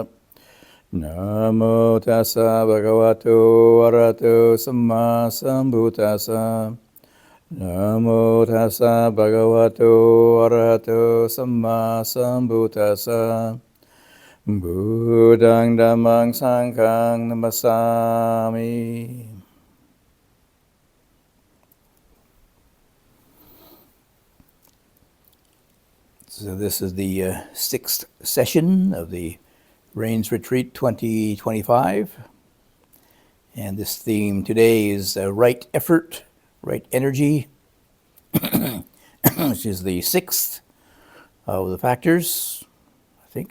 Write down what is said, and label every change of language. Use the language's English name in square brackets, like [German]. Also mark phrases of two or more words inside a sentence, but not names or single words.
[Pali] Namo tassa bhagavato arahato samma sambuddhassa. Namo tassa bhagavato arahato samma sambuddhassa. Buddhang dhammang sanghang namasami. [English] So this is the sixth session of the Rains Retreat 2025. And this theme today is right effort, right energy, which is the sixth of the factors, I think.